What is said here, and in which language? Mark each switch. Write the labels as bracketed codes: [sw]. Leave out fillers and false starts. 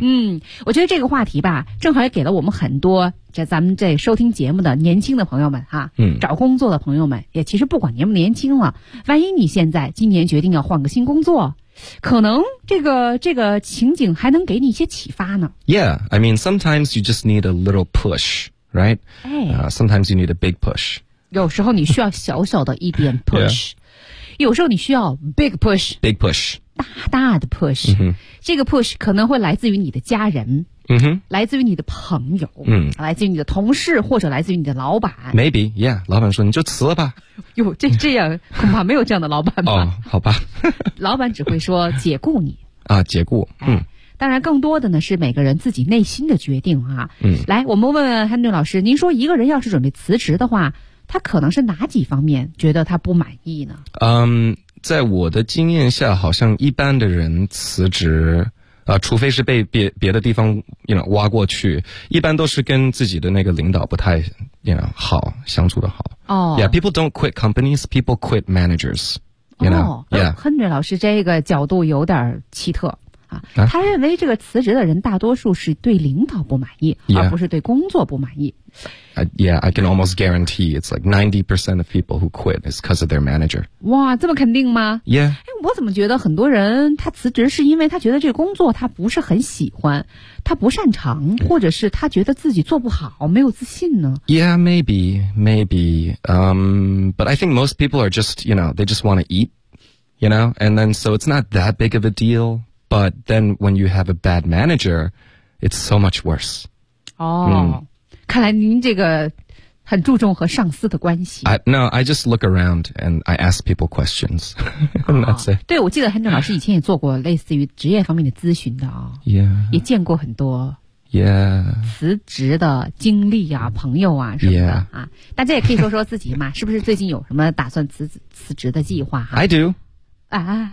[zh] 嗯，我觉得这个话题吧正好也给了我们很多这咱们这收听节目的年轻的朋友们哈、啊嗯、找工作的朋友们，也其实不管年不年轻了，万一你现在今年决定要换个新工作，可能这个情景还能给你一些启发呢。 [en] Yeah, I mean sometimes you just need a little pushRight?、哎、 sometimes you need a big push. [zh] 有时候你需要小小的一点 push. 、 [en] yeah. [zh] 有时候你需要 [en] big push. Big push. [zh] 大大的 push.、 Mm-hmm. 这个 push 可能会来自于你的家人、 mm-hmm. 来自于你的朋友、 mm-hmm. 来自于你的同事或者来自于你的老板。 [en] Maybe, yeah. [zh] 老板说你就辞了吧。哟，这样恐怕没有这样的老板吧。哦、好吧。老板只会说解雇你。啊，解雇。嗯。当然更多的呢是每个人自己内心的决定啊。嗯，来我们问问 Henry 老师，您说一个人要是准备辞职的话，他可能是哪几方面觉得他不满意呢？嗯，在我的经验下好像一般的人辞职除非是被别的地方 [en] you know, [zh] 挖过去，一般都是跟自己的那个领导不太 you know, 好相处的好。哦、 [en] yeah, people don't quit companies, people quit managers, you know? 哦、 yeah. [zh] Henry 老师这个角度有点奇特啊、他认为这个辞职的人大多数是对领导不满意、 [en] yeah. [zh] 而不是对工作不满意。 [en] Yeah, I can almost guarantee it's like 90% of people who quit is because of their manager. [zh] 哇，这么肯定吗？ [en] Yeah、 [zh] 哎、我怎么觉得很多人他辞职是因为他觉得这个工作他不是很喜欢，他不擅长、 [en] yeah. [zh] 或者是他觉得自己做不好，没有自信呢？ [en] Yeah, maybe but I think most people are just, you know, they just want to eat, you know, and then so it's not that big of a dealBut then when you have a bad manager, it's so much worse. [zh] 哦、嗯、看来您这个很注重和上司的关系。 [en] No, I just look around and I ask people questions. And that's it. [zh] 对，我记得 Henry 老师以前也做过类似于职业方面的咨询的啊、 [en] 哦。Yeah. [zh] 也见过很多。 [en] Yeah. [zh] 辞职的经历啊，朋友啊什么的啊。 [en] Yeah. [zh] 大家也可以说说自己嘛，是不是最近有什么打算辞职的计划啊？ [en] I do. 啊、